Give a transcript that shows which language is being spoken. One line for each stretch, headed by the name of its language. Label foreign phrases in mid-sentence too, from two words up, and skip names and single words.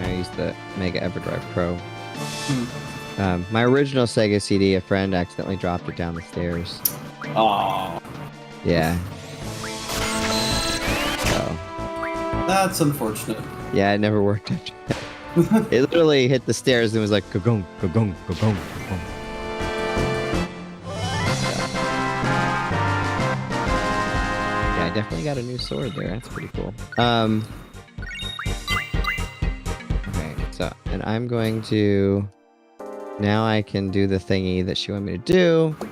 English: I use the Mega EverDrive Pro. My original Sega CD, a friend accidentally dropped it down the stairs. Aww. Yeah. So. That's unfortunate. Yeah, it never worked after that. It literally hit the stairs and was like, ka-gong, ka-gong, ka-gong, ka-gong. Yeah, I definitely got a new sword there. That's pretty cool. Okay, so, and I'm going to... Now I can do the thingy that she wanted me to do.